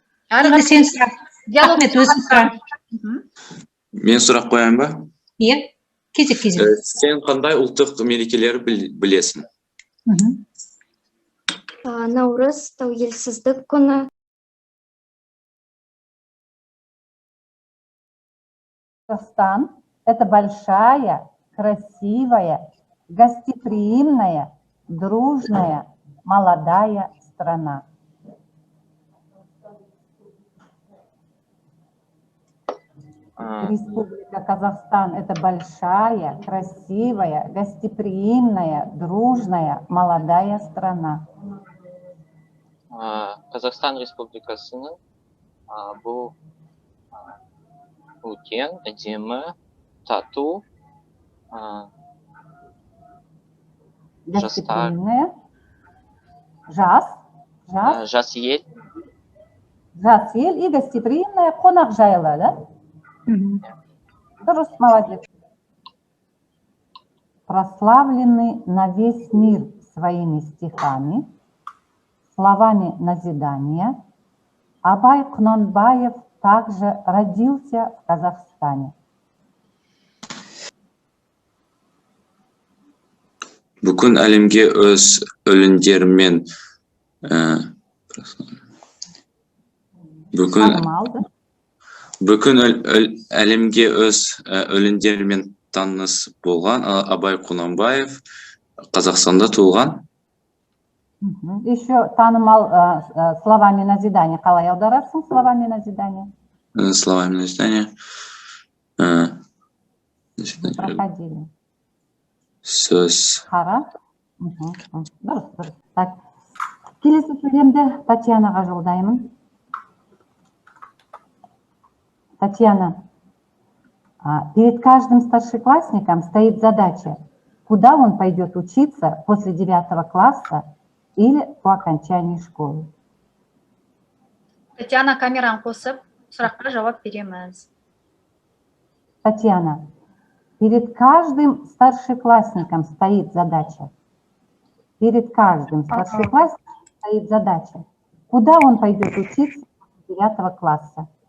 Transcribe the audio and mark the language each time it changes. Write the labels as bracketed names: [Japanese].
[Kazakh] Енді сен сұра. Ахмет, өзің сұра. Мен сұрақ қояйын ба? Иә, кезек. Сен қандай ұлттық мерекелер білесің? Наурыз, тәуелсіздік күні. [Russian] Казахстан – это большая, красивая, гостеприимная, дружная, молодая страна. Республика Казахстан – это большая, красивая, гостеприимная, дружная, молодая страна. [Kazakh] Қазақстан Республикасының бұл үлкен, әдемі, тату, [Russian] Гостеприимная. [Kazakh] жас ел. Жас ел [Russian] и гостеприимная, [Kazakh] қонақжайлы, да? Дұрыс, [Russian] молодец. Прославленный на весь мир своими стихами, словами назидания, Абай Құнанбаев также родился в Казахстане. [Kazakh] Бүкіл әлемге өз өлеңдерімен бүкіл әлемге өз өлеңдерімен таныс болған Абай Құнанбаев Қазақстанда туылған. [Russian] Еще [Kazakh] танымал [Russian] словами назидания. [Kazakh] Қалай аударасың [Russian] словами назидания? Словами назидания. Проходили. [Kazakh] Сөз. Қара. Дұрыс. [Russian] Так. [Kazakh] Келесі сөйлемді Татьянаға жолдаймын. [Russian] Татьяна, перед каждым старшеклассником стоит задача, куда он пойдет учиться после 9 класса или по окончании школы. [Kazakh] Татьяна, камераны қосып, сұраққа жауап береміз. [Russian] Татьяна, перед каждым старшеклассником стоит задача. Перед каждым старшеклассником стоит задача, куда он пойдет учиться после 9 класса.